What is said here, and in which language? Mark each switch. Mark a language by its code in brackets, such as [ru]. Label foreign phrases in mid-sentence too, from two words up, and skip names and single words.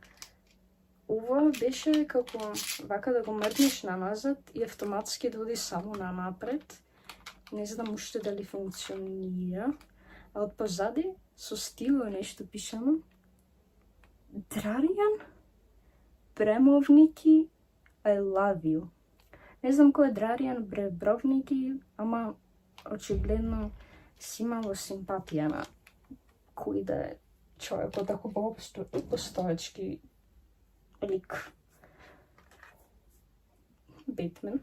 [mk] Ова беше како вака да го мрднеш наназад и автоматски да оди само нанапред. Не знам уште дали функционира. А од позади со стило нешто пишано. [en] Draријан Бремовники I love you. [mk] Не знам кој е Draријан Бремовники, ама очигледно си имало симпатија на кој да е човекот, ако воопшто е постоечки лик. Бетмен.